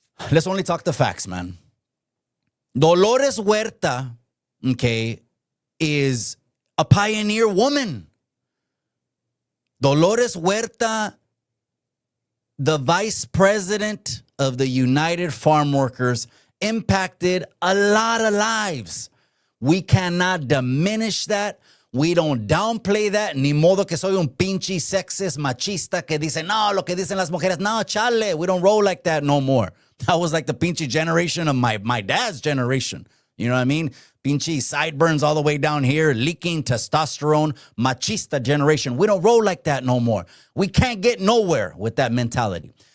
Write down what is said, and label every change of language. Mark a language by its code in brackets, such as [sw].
[en] Let's only talk the facts, man. Dolores Huerta, okay, is a pioneer woman. Dolores Huerta, the vice president of the United Farm Workers, impacted a lot of lives. We cannot diminish that. We don't downplay that. [es] Ni modo que soy un pinche sexist machista que dice, no, lo que dicen las mujeres. No, chale, [en] we don't roll like that no more. That was like the pinche generation of my dad's generation. You know what I mean? Pinche sideburns all the way down here, leaking testosterone, machista generation. We don't roll like that no more. We can't get nowhere with that mentality.